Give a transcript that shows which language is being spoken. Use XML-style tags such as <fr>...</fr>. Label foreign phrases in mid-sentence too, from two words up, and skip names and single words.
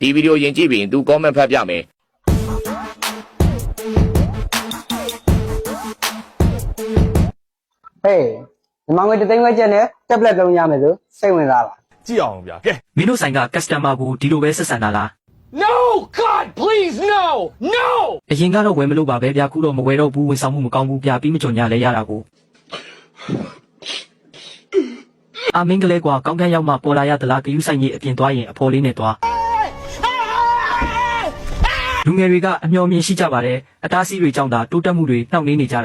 <my>ဒီဗီဒီယိုရင်ကြည့်ပြီးသူ comment ဖတ်ပြမယ် ဟေးဒီမောင်ငွေတသိန်းဝဲကျက်နဲ့ tablet လုံးရမယ်ဆိုစိတ်ဝင်စားလား ကြည့်အောင်ဗျာကဲ မင်းတို့ဆိုင်က customer ကိုဒီလိုပဲဆက်ဆံတာလား</my> <en>No God please no no</en> <my>အရင်ကတော့ဝယ်မလို့ပါပဲဗျာခုတော့မဝယ်တော့ဘူးဝန်ဆောင်မှုမကောင်းဘူးဗျာပြီးမကြုံညာလဲရတာကိုအမင်းကလေးကွာကောင်းကန်းရောက်မှပေါ်လာရသလားဂယူးဆိုင်ကြီးအပြင်သွားရင်အဖော်လေးနဲ့သွားလူငယ်တွေကအမျှော်မြင်ရှိကြပါတယ်အတားဆီးတွေကြောင့်သာတိုးတက်မှုတွေနှောင့်နှေးနေကြတာ</my>